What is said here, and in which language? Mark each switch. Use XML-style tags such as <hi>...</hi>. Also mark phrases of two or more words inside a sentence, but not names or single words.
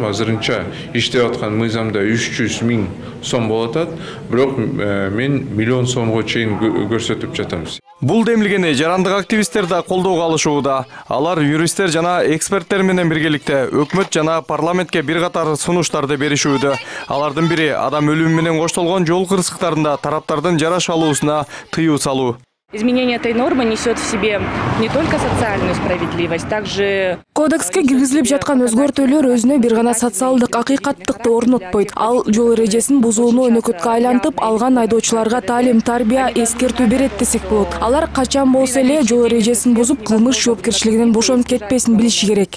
<ky>Азырынча иштеп аткан мыйзамда 300 миң сом болот атат, бирок мен миллион сомго чейин көрсөтүп жатам. Бул демилгени жарандык активисттер да колдоого алышууда. Алар юристтер жана эксперттер менен биргеликте өкмөт жана парламентке бир катар сунуштарды беришүүдө. Алардын бири адам өлүмү менен коштолгон жол кырсыктарында тараптардын жараш алуусуна тыюу салуу.</ky> <ru>Изменение этой нормы несет в себе не только социальную справедливость, также...</ru> <ky>Кодекске киргизилип жаткан өзгөртүүлөр өзүнө бир гана социалдык акыйкаттыкты орнотпойт. Ал жол эрежесин бузууну өнөкөткө айлантып, алган айдоочуларга таалим, тарбия, эскертүү берет десек болот. Алар качан болсо эле жол эрежесин бузуп, кылмыш жоопкерчилигинен бошонуп кетпесин билиши керек.</ky>